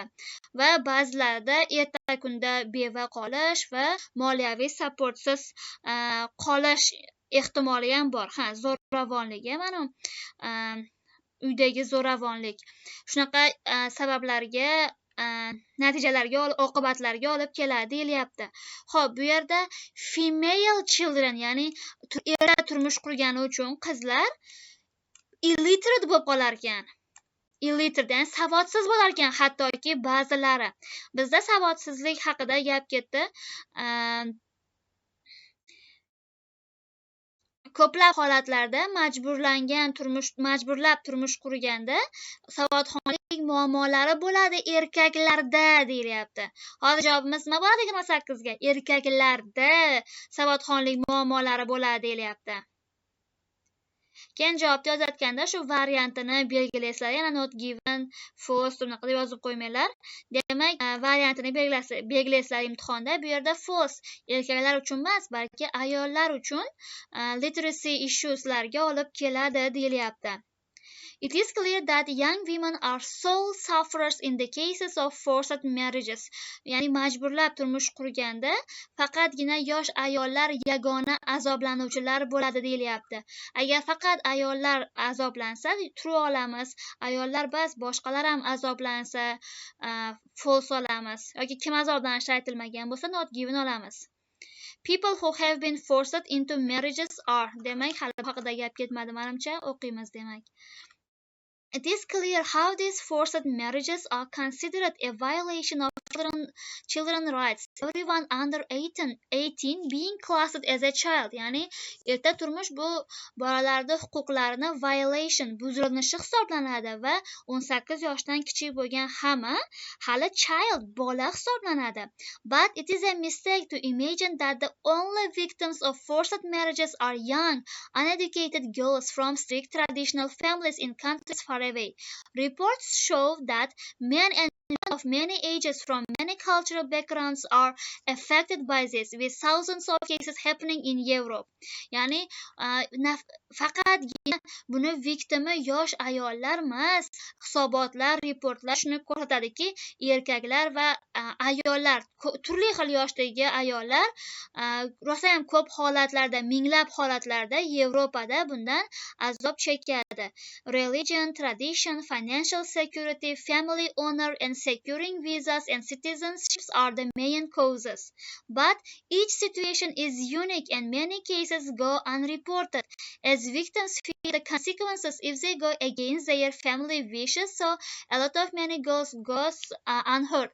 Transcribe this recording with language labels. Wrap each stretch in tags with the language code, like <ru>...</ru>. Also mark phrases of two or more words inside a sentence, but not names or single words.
<uz>Va ba'zilarida erta kunda beva qolish va moliyaviy supportsiz qolish ehtimoli ham bor. Zo'ravonlik, mana uydagi zo'ravonlik. Shunaqa sabablarga, natijalarga, oqibatlarga olib keladi deyilyapti. Xo'p, bu yerda</uz> <en>female children,</en> <uz>ya'ni erta turmush qurgani uchun qizlar illiterate bo'lib qolar ekan. Illiterate, ya'ni savodsiz bo'lar ekan, hattoki ba'zilari. Bizda savodsizlik haqida gap ketdi. Ko'plab holatlarda majburlab turmush qurganda savodxonlik muammolari bo'ladi erkaklarda deyilyapti. Hozir javobimiz nima bo'ladi 28 ga? Erkaklarda savodxonlik muammolari bo'ladi deyilyapti. Keyin javobni yozayotganda shu variantini belgilaysizlar. Yana</uz> <en>not given,</en> <uz>false unaqa deb yozib qo'ymanglar. Demak, variantini belgilaysizlar imtihonda. Bu yerda false erkaklar uchun emas, balki ayollar uchun</uz> <en>literacy issueslarga</en> <uz>olib keladi deyilyapti.</uz> <en>It is clear that young women are sole sufferers in the cases of forced marriages.</en> <uz>Ya'ni majburlab turmush qurganda faqatgina yosh ayollar yagona azoblanuvchilar bo'ladi deyilyapti. Agar faqat ayollar azoblansa, true olamiz. Ayollar bas, boshqalar ham azoblansa, false olamiz. Yoki kim azoblanishi aytilmagan bo'lsa,</uz> <en>not given olamiz. People who have been forced into marriages are.</en> <uz>Demak, hali haqida gap ketmadi menimcha, o'qiymiz demak.</uz> <en>It is clear how these forced marriages are considered a violation of children rights. Everyone under 18 being classed as a child.</en> <uz>Ya'ni erta turmush bu bolalarda huquqlarini violation buzilinishi hisoblanadi va 18 yoshdan kichik bo'lgan hamma hali child bola hisoblanadi.</uz> <en>But it is a mistake to imagine that the only victims of forced marriages are young, uneducated girls from strict traditional families in countries far away. Reports show that men and women of many ages from many cultural backgrounds are affected by this, with thousands of cases happening in Europe.</en> <uz>Ya'ni faqatgina buni viktimi yosh ayollar emas. Hisobotlar, reportlar shuni ko'rsatadiki, erkaklar va ayollar, turli xil yoshdagi ayollar rosa ham ko'p holatlarda, minglab holatlarda Yevropada bundan azob chekadi.</uz> <en>Religion, tradition, financial security, family honor and securing visas and citizenships are the main causes. But each situation is unique and many cases go unreported as victims feel the consequences if they go against their family wishes, so a lot of many goes unheard.</en>